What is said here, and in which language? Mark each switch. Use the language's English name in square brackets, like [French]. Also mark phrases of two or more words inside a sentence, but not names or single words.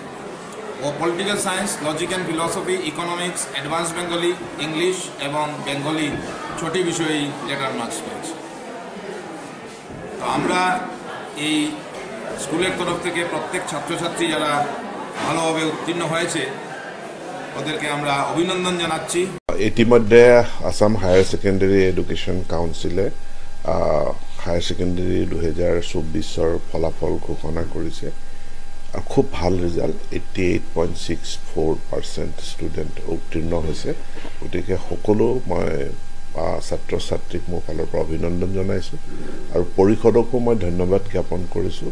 [Bangla] ও [English] Political Science, Logic and Philosophy, Economics, Advance Bengali, English [Bangla] এবং বেঙ্গলি 6টি বিষয়েই [English] letter marks [Bangla] পেয়েছে। তো আমরা এই স্কুলের তরফ থেকে প্রত্যেক ছাত্রছাত্রী যারা ভালোভাবে উত্তীর্ণ হয়েছে ওদেরকে আমরা অভিনন্দন জানাচ্ছি। [Assamese] ইতিমধ্যে আসাম [English] Higher Secondary [Assamese] এডুকেশ্যন কাউন্সিলে হায়াৰ ছেকেণ্ডেৰী 2024 ফলাফল ঘোষণা কৰিছে আৰু খুব ভাল ৰিজাল্ট, 88.64% ষ্টুডেণ্ট উত্তীৰ্ণ হৈছে। গতিকে সকলো মই ছাত্ৰ ছাত্ৰীক মোৰ ফালৰ পৰা অভিনন্দন জনাইছোঁ আৰু পৰিষদকো মই ধন্যবাদ জ্ঞাপন কৰিছোঁ।